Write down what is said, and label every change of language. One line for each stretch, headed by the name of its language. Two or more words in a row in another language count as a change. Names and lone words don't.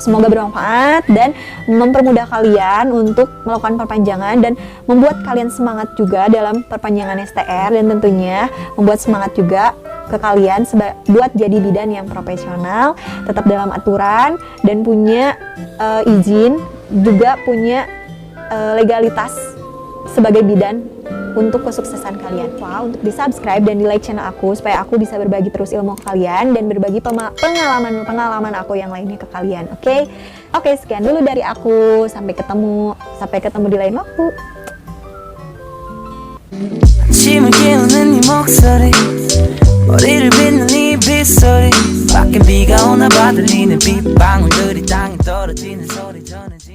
Indonesian: Semoga bermanfaat dan mempermudah kalian untuk melakukan perpanjangan dan membuat kalian semangat juga dalam perpanjangan STR, dan tentunya membuat semangat juga ke kalian buat jadi bidan yang profesional, tetap dalam aturan dan punya izin, juga punya legalitas sebagai bidan untuk kesuksesan kalian. Wow, untuk di subscribe dan di like channel aku supaya aku bisa berbagi terus ilmu ke kalian dan berbagi pengalaman aku yang lainnya ke kalian. Oke, sekian dulu dari aku. Sampai ketemu di lain waktu.
Korean: 아침을 깨우는 네 목소리 머리를 빗는 네 빗소리 밖엔 비가 오나 봐 들리는 빗방울들이 땅에 떨어지는 소리 전에